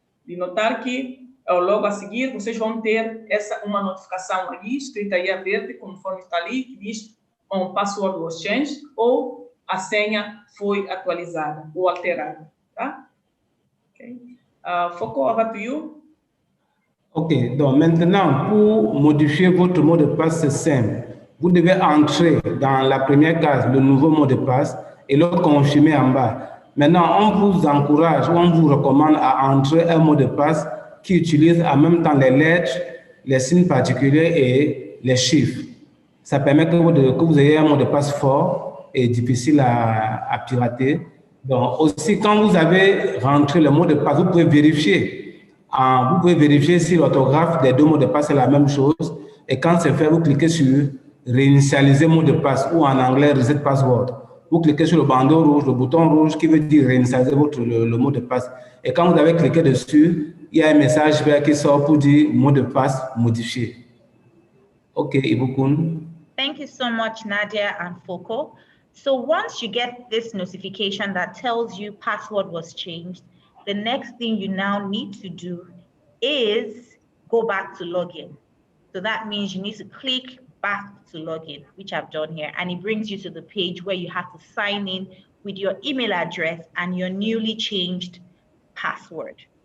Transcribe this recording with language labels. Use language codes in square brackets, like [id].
[pt] De notar que logo a seguir vocês vão ter uma notificação ali, escrita aí a verde, conforme está ali, que diz [en] password was changed [pt] ou a senha foi atualizada ou alterada, tá? [en] Okay. Foko, over to you. [fr] Ok, donc maintenant, pour modifier votre mot de passe, c'est simple. Vous devez entrer dans la première case le nouveau mot de passe et le confirmer en bas. Maintenant, on vous encourage, on vous recommande à entrer un mot de passe qui utilise en même temps les lettres, les signes particuliers et les chiffres. Ça permet que vous ayez un mot de passe fort et difficile à pirater. Donc, aussi, quand vous avez rentré le mot de passe, vous pouvez vérifier. Vous pouvez vérifier si l'orthographe des deux mots de passe est la même chose. Et quand c'est fait, vous cliquez sur réinitialiser mot de passe ou en anglais [en] reset password. [fr] Vous cliquez sur le bandeau rouge, le bouton rouge qui veut dire réinitialiser le mot de passe. Et quand vous avez cliqué dessus, il y a un message vert qui sort pour dire mot de passe modifié. [en] OK, Ibukun. Thank you so much, Nadia and Foko. So once you get this notification that tells you password was changed, the next thing you now need to do is go back to login. So that means you need to click back to login, which I've done here, and it brings you to the page where you have to sign in with your email address and your newly changed password.